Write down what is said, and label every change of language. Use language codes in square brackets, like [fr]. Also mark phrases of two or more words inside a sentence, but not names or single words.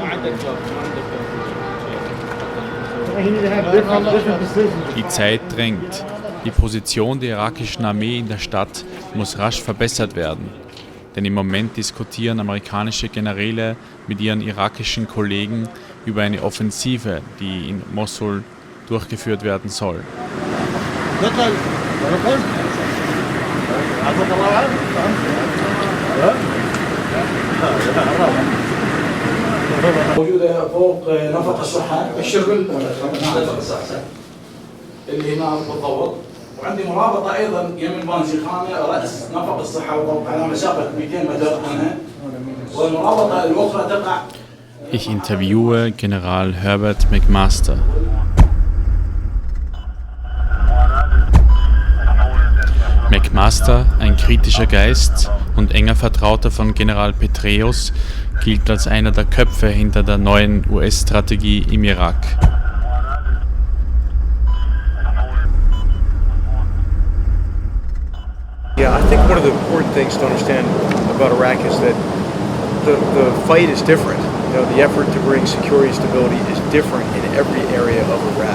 [de] Die Zeit drängt. Die Position der irakischen Armee in der Stadt muss rasch verbessert werden. Denn im Moment diskutieren amerikanische Generäle mit ihren irakischen Kollegen über eine Offensive, die in Mosul durchgeführt werden soll. [ar] موجودة فوق نفق الصحة الشغل نفق الصحة اللي هنا بالضبط، وعندي مرابطة أيضا يمين بانزيخانة رأس نفق الصحة بالضبط على مسافة 200 متر عنها، والمرابطة الأخرى تقع. [de] Ich interviewe General Herbert McMaster. McMaster, ein kritischer Geist und enger Vertrauter von General Petraeus, gilt als einer der Köpfe hinter der neuen US-Strategie im Irak. [en] Yeah, I think one of the important things to understand about Iraq is that the fight is different. You know, the effort to bring security and stability is different in every area of Iraq.